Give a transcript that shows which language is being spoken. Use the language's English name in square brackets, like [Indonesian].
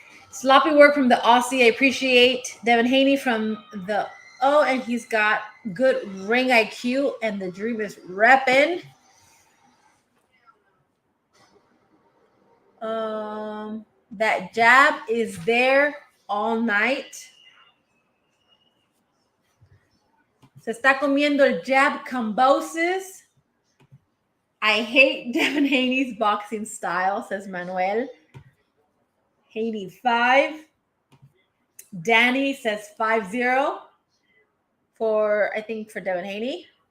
[English] Sloppy work from the Aussie. I appreciate Devin Haney from the and he's got good ring IQ, and the dream is repping. That jab is there all night. [Spanish] Se está comiendo el jab Kambosos. [English] I hate Devin Haney's boxing style, says Manuel. Haney 5. Danny says 5-0 for Devin Haney.